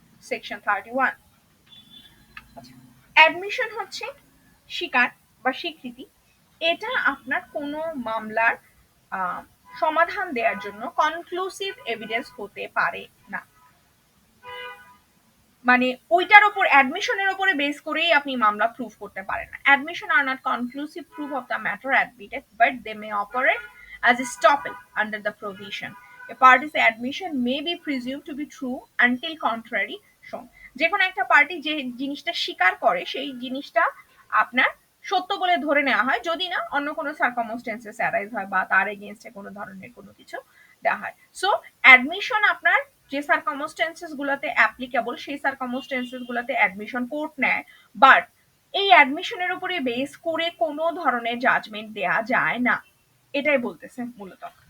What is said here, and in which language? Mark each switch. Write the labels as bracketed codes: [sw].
[bn] Section 31, admission হচ্ছে স্বীকার বা স্বীকৃতি, এটা আপনার কোনো মামলার সমাধান দেওয়ার জন্য কনক্লুসিভ এভিডেন্স হতে পারে না। মানে ওইটার উপর অ্যাডমিশনের উপরে বেস করেই আপনি মামলা প্রুফ করতে পারেন না। [en] Admission are not conclusive proof of the matter admitted but they may operate as a stoppel under the provision. A party's admission may be presumed to be true until contrary shown. [bn] যে কোনো একটা party যে জিনিসটা স্বীকার করে সেই জিনিসটা আপনার সত্য বলে ধরে নেওয়া হয় যদি না অন্য কোনো সার্কামস্টেন্সেস অ্যারাইজ হয় বা তার এগেইনস্টে কোনো ধরনের কোনো কিছু দেওয়া হয়। সো অ্যাডমিশন আপনার যে সার্কামস্টেন্সেস গুলোতে অ্যাপ্লিকেবল সেই সার্কামস্টেন্সেস গুলোতে অ্যাডমিশন কোর্ট নেয়, বাট এই অ্যাডমিশনের উপরে বেস করে কোনো ধরনের জাজমেন্ট দেয়া যায় না, এটাই বলতেছে মূলত।